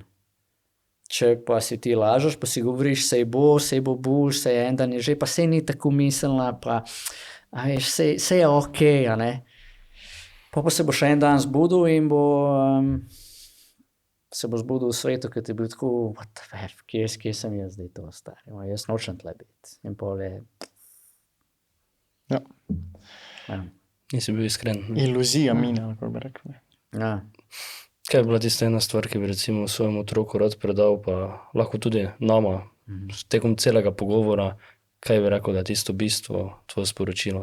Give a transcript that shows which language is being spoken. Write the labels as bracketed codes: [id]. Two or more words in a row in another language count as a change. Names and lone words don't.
[sl] Če pa si ti lažeš, pa si govoriš, sej bo bolj, sej en dan je že, pa sej ni tako miselna, pa a veš, sej je ok, a ne. Pa se bo še en dan zbudil in se bo zbudil v svetu, ki ti je bil tako, [en] what the fuck, [sl] kje sem jaz zdaj to star, jaz nočem tle biti. In pol je... Ja. Ja. Nisi bil iskren. Ne? Iluzija mine, kako bi rekel. Ja. Kaj je bila tista ena stvar, ki bi recimo svojemu otroku rad predal, pa lahko tudi nama, tekom celega pogovora, kaj bi rekel, da je tisto bistvo, tvoje sporočilo?